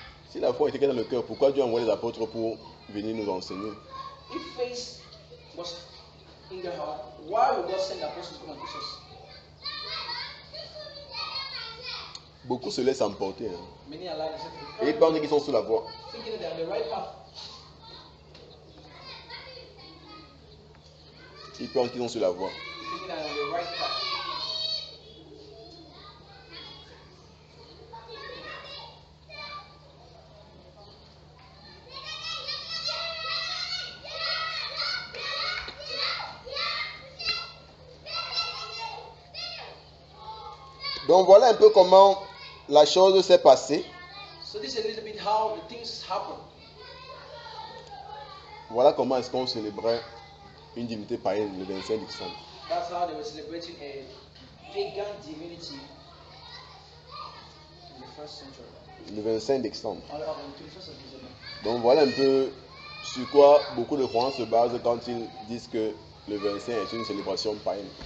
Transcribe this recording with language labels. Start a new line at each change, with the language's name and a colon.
French: Si la foi était dans le cœur, pourquoi Dieu a envoyé les apôtres pour venir nous enseigner?
English: If faith was in the heart, why would God send the apostles to come and teach us?
French: Beaucoup se laissent emporter. Hein.
English: Many allow themselves to be
French: Et ils pensent
English: away,
French: qu'ils sont sur la voie.
English: thinking that they are on the right path.
French: Ils pensent qu'ils sont sur la voie.
English: Thinking that they are on the right path.
French: Donc voilà un peu comment la chose s'est passée.
English: So this is a little bit how the things happen.
French: Voilà comment est-ce qu'on célébrait une divinité païenne le 25 décembre.
English: That's how they were celebrating a pagan divinity in the first century.
French: Le 25 décembre.
English: On the 21st of December.
French: Donc voilà un peu sur quoi beaucoup de croyants se basent quand ils disent que le 25 est une célébration païenne.